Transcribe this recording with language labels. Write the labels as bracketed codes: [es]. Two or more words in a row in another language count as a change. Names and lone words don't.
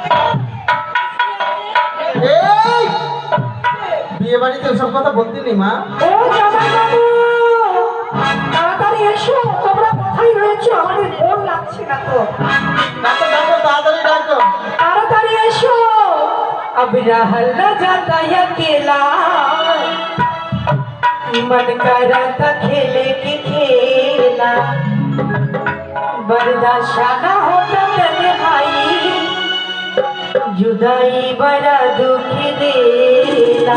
[bn] এই বিয়ে বাড়িতে ওসব কথা বলতে নেই মা। ও জামাইবাবু, তাড়াতাড়ি এসো। তোমরা কোথায় রয়েছো? আমাদের মন লাগছে না তো। ডাকো ডাকো, তাড়াতাড়ি ডাকো। তাড়াতাড়ি এসো। [bho] अब रहल न जाता अकेला, मन करता खेले के खेला। बर्दाश्त न होता तन्हाई, जुदाई बड़ा दुख देला।